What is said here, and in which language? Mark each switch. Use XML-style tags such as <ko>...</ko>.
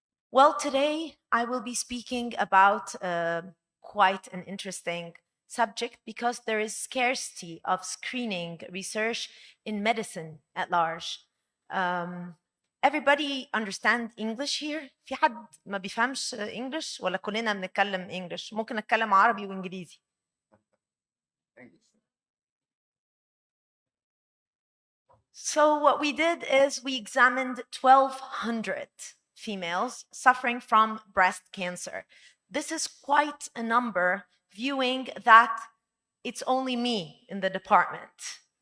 <en>Well, today I will be speaking about quite an interesting subject because there is scarcity of screening research in medicine at large. Everybody understand English here?</en> <ar>في حد ما بيفهمش English ولا كلنا بنتكلم English؟ ممكن نتكلم عربي وإنجليزي.</ar> <en>So what we did is we examined 1,200 females suffering from breast cancer. This is quite a number, viewing that it's only me in the department.</en>